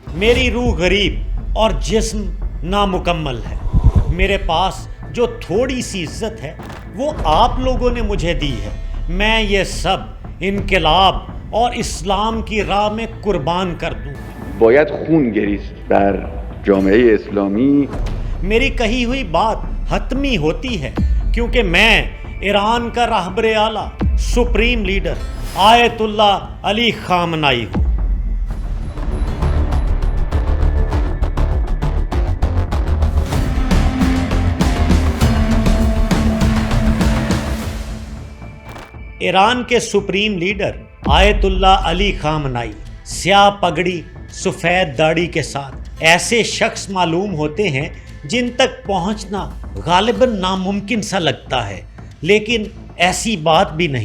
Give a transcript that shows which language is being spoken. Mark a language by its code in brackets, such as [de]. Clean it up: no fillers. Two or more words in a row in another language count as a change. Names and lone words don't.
[ur] میری روح غریب اور جسم نامکمل ہے. میرے پاس جو تھوڑی سی عزت ہے وہ آپ لوگوں نے مجھے دی ہے. میں یہ سب انقلاب اور اسلام کی راہ میں قربان کر دوں. [fa] باید خون گریست بر جامعه اسلامی. [ur] میری کہی ہوئی بات حتمی ہوتی ہے کیونکہ میں ایران کا رہبر اعلیٰ [en] supreme leader [ur] آیت اللہ علی خامنائی ہوں. ایران کے [en] supreme leader [ur] آیت اللہ علی خامنائی سیاہ پگڑی سفید داڑھی کے ساتھ ایسے شخص معلوم ہوتے ہیں جن تک پہنچنا غالباً ناممکن سا لگتا ہے، لیکن ایسی بات بھی نہیں.